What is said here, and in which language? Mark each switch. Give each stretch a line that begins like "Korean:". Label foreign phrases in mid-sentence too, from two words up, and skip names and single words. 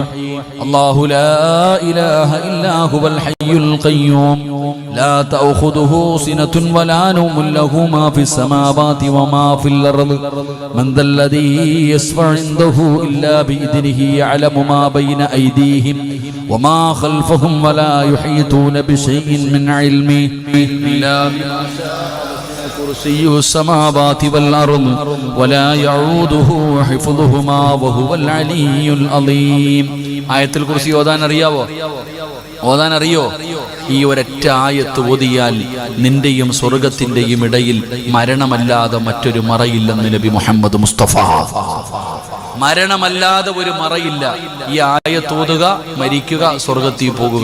Arabic: الله لا إله إلا هو الحي القيوم لا تأخذه سنة ولا نوم له ما في السماوات وما في الأرض من ذا الذي يشفع عنده إلا بإذنه يعلم ما بين أيديهم وما خلفهم ولا يحيطون بشيء من علمه إلا بما شاء. كرسي السماوات والأرض ولا يعوده حفظهما وهو العلي العظيم.
Malayalam: ആയത്തുൽ കുർസി ഓതാൻ അറിയാവോ? ഓതാൻ അറിയോ? ഈ ഒരൊറ്റ ആയത്ത് ഓതിയാൽ നിന്റെയും സ്വർഗത്തിന്റെയും ഇടയിൽ മരണമല്ലാതെ മറ്റൊരു മറയില്ലെന്ന് നബി മുഹമ്മദ് മുസ്തഫ. മരണമല്ലാതെ ഒരു മറയില്ല. ഈ ആയത്ത് ഓതുക, മരിക്കുക, സ്വർഗത്തിൽ പോകുക.